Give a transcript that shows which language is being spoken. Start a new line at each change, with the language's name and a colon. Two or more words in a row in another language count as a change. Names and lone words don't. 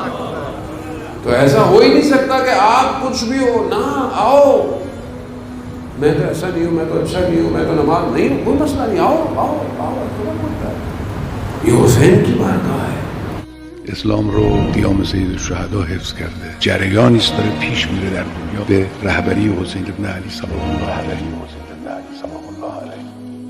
Urdu: تو ایسا ہو ہی نہیں سکتا کہ آپ کچھ بھی ہو. نہ آؤ میں تو ایسا نہیں ہوں، میں تو اچھا نہیں ہوں، میں تو نماز نہیں ہوں، کوئی مسئلہ نہیں، آؤ آؤ آؤ، خبر پڑتا ہے یہ حسین کی بارگاہ ہے.
Persian: اسلام رو قیام سید الشهدا حفظ کرده، جریانی است داره پیش میره در دنیا به رهبری حسین ابن علی سلام الله علیه.